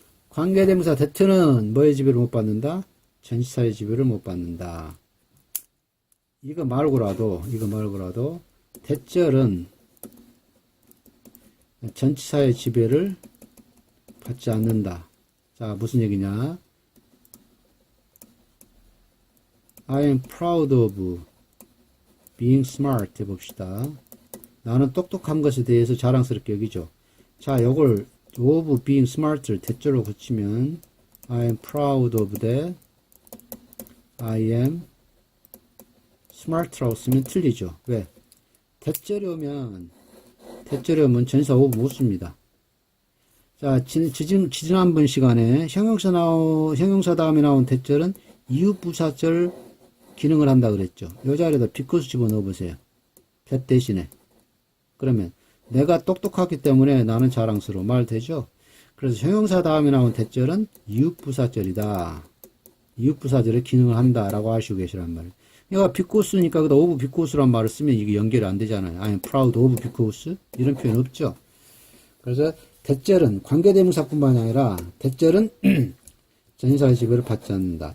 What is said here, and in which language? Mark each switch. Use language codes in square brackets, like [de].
[ko] 관계대명사 that는 뭐의 지배를 못 받는다? 전치사의 지배를 못 받는다. 이거 말고라도 that절은 전치사의 지배를 받지 않는다. 자, 무슨 얘기냐? [en] I am proud of being smart [ko] 해봅시다. 나는 똑똑한 것에 대해서 자랑스럽게 여기죠. 자, 요걸 of being smart를 that절로 고치면 [en] I am proud of that. I am smart [ko] 라고 쓰면 틀리죠. 왜? that절이 오면 전치사 of 못 씁니다. 자, 지난번 시간에 형용사 다음에 나온 that절은 이웃부사절 기능을 한다 그랬죠. 요 자리에다 because 집어넣어 보세요. that 대신에. 그러면 내가 똑똑하기 때문에 나는 자랑스러워. 말 되죠? 그래서 형용사 다음에 나온 that절은 이웃부사절이다. 이웃부사절의 기능을 한다 라고 하시고 계시란 말이에요. 그러니까 because니까 그다 of because란 말을 쓰면 이게 연결이 안 되잖아요. [en] I am proud of because [ko] 이런 표현 없죠. 그래서 that절은 관계대명사뿐만이 아니라 that절은 전치사의 지배를 받지 않는다.